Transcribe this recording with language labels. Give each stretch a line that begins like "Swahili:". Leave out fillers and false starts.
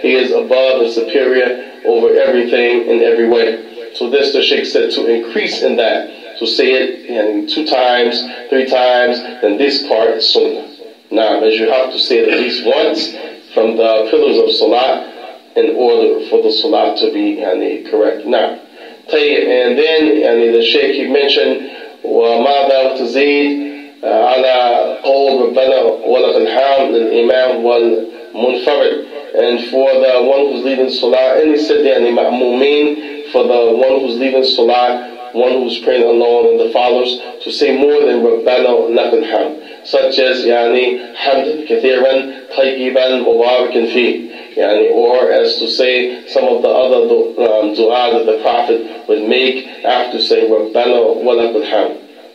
English: He is above and superior over everything in every way. So this, the Sheikh said, to increase in that, to say it 2 times, 3 times, then this part is sunnah. Now, as you have to say it at least once from the pillars of Salaat in order for the Salaat to be correct. Now, and then the Sheikh, he mentioned
Arabic: وَمَاذَا وَتَزِيد عَلَى قَوْلِ رَبَّنَا وَلَكَ الْحَمْدُ لِلْإِمَامِ وَالْمُنْفَرِدِ.
English: And for the one who's leading Salah, and he said ma'mumeen, for the one who's leading Salah, one who's praying alone, and the followers, to say more than Rabbana lakal hamd, such as hamdan kathiran tayyiban mubarakan fi, or as to say some of the other dua that the Prophet would make after saying Rabbana lakal hamd.